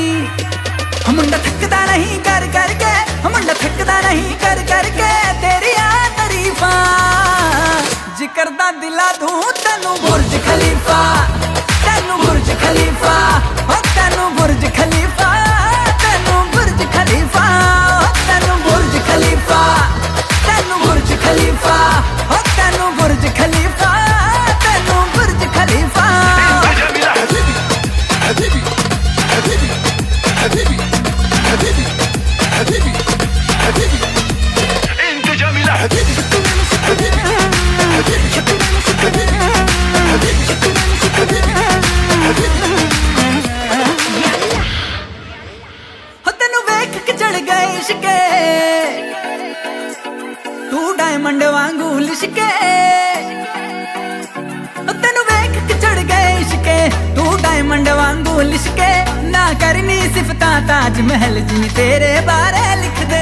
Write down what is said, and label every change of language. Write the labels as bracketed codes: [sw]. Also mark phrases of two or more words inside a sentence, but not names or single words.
[pa] منڈا تھکدا نہیں کر کرکے، منڈا تھکدا نہیں کر کرکے تیری تعریفا، ذکر دا دلا دوں تینوں برج خلیفہ، تینوں برج خلیفہ، او تینوں برج خلیفہ، تینوں برج خلیفہ، او تینوں برج خلیفہ، تینوں برج خلیفہ، او تینوں برج خلیفہ، تینوں برج خلیفہ. [ar] حبيبي حبيبي حبيبي حبيبي حبيبي حبيبي انت جميلة حبيبي حبيبي حبيبي حبيبي حبيبي [pa] تینوں ویکھ کے چڑھ گئے عشقے، تو ڈائمنڈ وانگو لشکے، تینوں ویکھ کے چڑھ گئے عشقے، تو ڈائمنڈ وانگو لشکے، نا کرنی صفتا تاج محل جن تیرے بارے لکھ دے.